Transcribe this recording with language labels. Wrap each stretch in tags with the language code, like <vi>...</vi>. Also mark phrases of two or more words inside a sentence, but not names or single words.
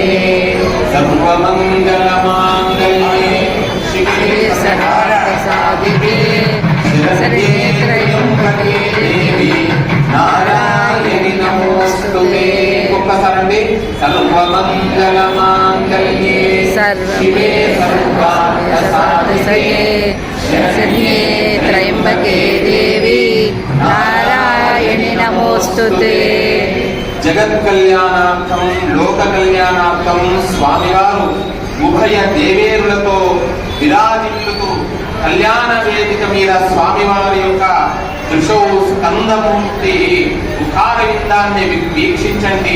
<sa>सर्वमंगलमांगल्ये शिवे सर्वार्थसाधिके शरण्ये त्र्यंबके देवी नारायणि नमोस्तुते. सर्वमंगलमांगल्ये शिवे सर्वार्थसाधिके शरण्ये त्र्यंबके देवी नारायणि नमोस्तुते.</sa> <te>జగత్ కళ్యాణార్థం, లోక కళ్యాణార్థం స్వామివారు ఉభయ దేవేరులతో విరాజిల్లుతూ కళ్యాణ వేదిక మీద స్వామివారి యొక్క దృశౌ స్కందమూర్తి ముఖార విందాన్ని వీక్షించండి.</te>